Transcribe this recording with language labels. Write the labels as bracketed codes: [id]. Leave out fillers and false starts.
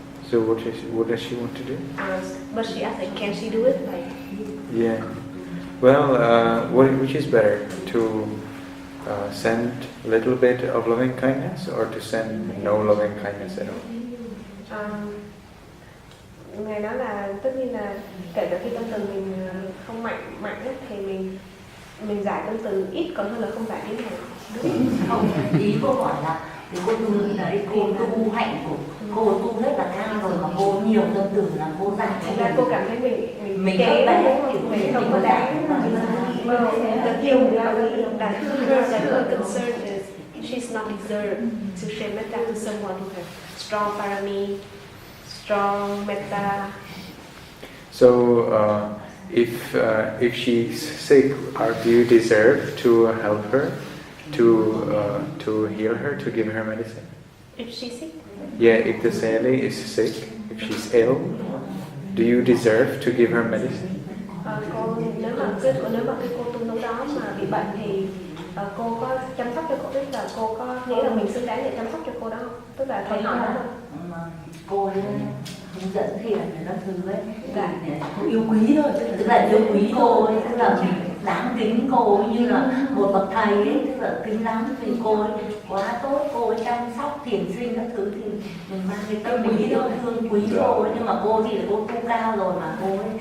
[en] So what does she want to do? But she asked, like, can she do it? Like, yeah. Well, which is better, to send a little bit of loving kindness or to send no loving kindness at all? [vi] Ngài nói là tất nhiên là kể cả khi tâm từ mình không mạnh ấy, thì mình giải tâm từ ít còn hơn là không giải tí nào. Không, ý cô hỏi là thì cô tu đấy, cô tu hạnh của cô tu rất là cao rồi mà cô nhiều tâm từ là cô giải. Thành ra cô cảm thấy mình kém mình không có đáng. [en] The thing that her concern is she's not deserved to share metta to someone who has strong parami, strong metta. So if she's sick, do you deserve to help her, to heal her, to give her medicine? If she's sick? Yeah, if the Sayalay is sick, if she's ill, do you deserve to give her medicine? [vi] Nếu mà cái cô tu nấu đó mà bị bệnh thì cô có chăm sóc cho cô, tức là cô có nghĩ là mình xứng đáng để chăm sóc cho cô đó không? Tức là thầy hỏi đó. Cô ấy hướng dẫn thiền là các thứ ấy, cô yêu quý thôi, tức là yêu quý cô ấy, tức là mình đáng kính cô ấy như là một bậc thầy ấy, tức là kính lắm vì cô ấy quá tốt, cô ấy chăm sóc thiền sinh các thứ thì mình mang cái tâm quý thôi, thương quý cô ấy, nhưng mà cô thì là cô tu cao rồi mà cô ấy